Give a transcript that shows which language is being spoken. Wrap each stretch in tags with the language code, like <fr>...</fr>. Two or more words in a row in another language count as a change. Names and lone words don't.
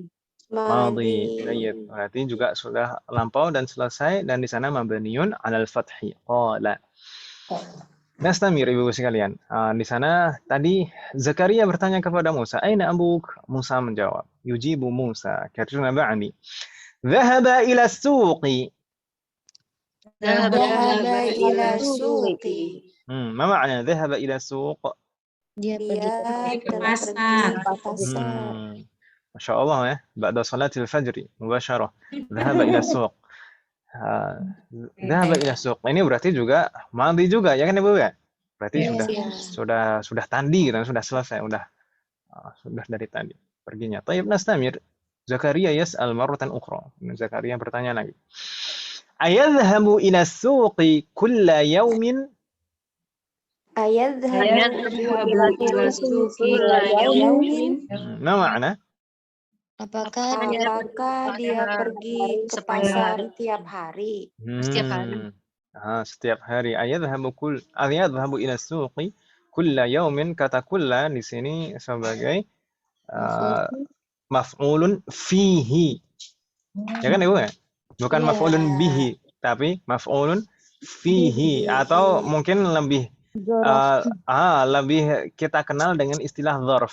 <id>Baik. Berarti juga sudah lampau dan selesai dan di sana</id> <ar>مبني على الفتح. قال. نستمر</ar> <id>Ibu sekalian. Di sana tadi Zakaria bertanya kepada Musa,</id> <ar>"أين أبوك?"</ar> <id>Musa menjawab,</id> <ar>يجيب موسى,</ar> <id>karena ba'ni.</id> <ar>ذهب إلى السوق. ما معنى ذهب إلى السوق?</ar> <id>Dia pergi ke pasar.</id> <ar>ما شاء الله ya, بعد صلاة الفجر مباشرة. ذهب إلى السوق. ذهب إلى السوق.</ar> <id>Ini berarti juga madhi juga ya kan Ibu ya? Berarti sudah tandi dan sudah selesai, sudah dari tadi perginya.</id> <ar>طيب نستمر. زكريا يسأل مرة أخرى.</ar> <id>Zakaria bertanya lagi.</id> <ar>أيذهب إلى السوق كل يوم? ما معنى?</ar> <id>Apakah dia pergi ke pasar tiap hari? Setiap hari. Setiap hari.</id> <ar>أيذهب إلى السوق كل يوم,</ar> <id>kata kulla di sini sebagai</id> <ar>مفعول فيه.</ar> <id>Ya kan Ibu ya? Bukan</id> <ar>مفعول به,</ar> <id>tapi</id> <ar>مفعول فيه</ar> <id>atau mungkin lebih lebih kita kenal dengan istilah dzarf.</id>